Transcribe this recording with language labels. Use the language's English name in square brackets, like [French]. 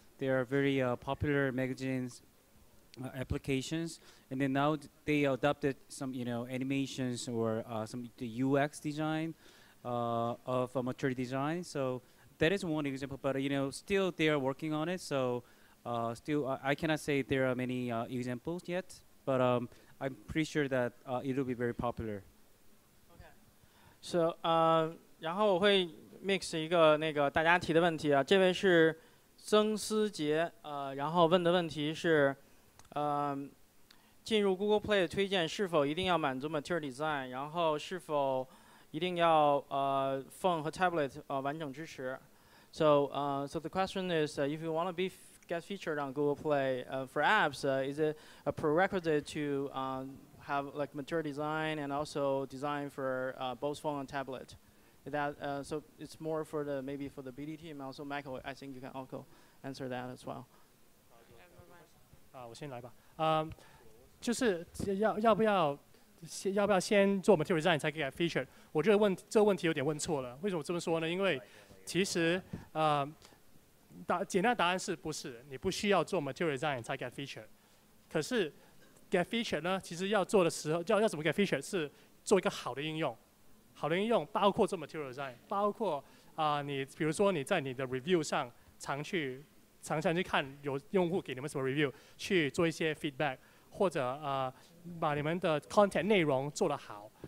[English] They are very popular magazines applications, and then now they adopted some animations or some the UX design of material design. So that is one example, but still they are working on it. So still I cannot say there are many examples yet, but I'm pretty sure that it will be very popular. Okay. [Chinese] So 然后我会 mix 一个那个大家提的问题啊，这位是曾思杰，然后问的问题是，进入 Google Play 的推荐是否一定要满足 Material Design，然后是否一定要phone 和 tablet 完整支持？ [English] So the question is, if you want to get featured on Google Play for apps, is it a prerequisite to have like Material Design and also design for both phone and tablet? So it's more for the maybe for the BD team. Also, Michael, I think you can also answer that as well. [Chinese] 我先来吧。就是要不要先做 material design 才可以 get feature？我觉得这个问题有点问错了。为什么这么说呢？因为其实简单的答案是不是？你不需要做 material design 才 get feature。可是 get feature 呢，其实要做的时候要怎么 get feature？是做一个好的应用。好的应用包括做 material design， 包括你比如说你在你的 review 上常去看有用户给你们什么 review， 去做一些 feedback， 或者把你们的 content 内容做得好。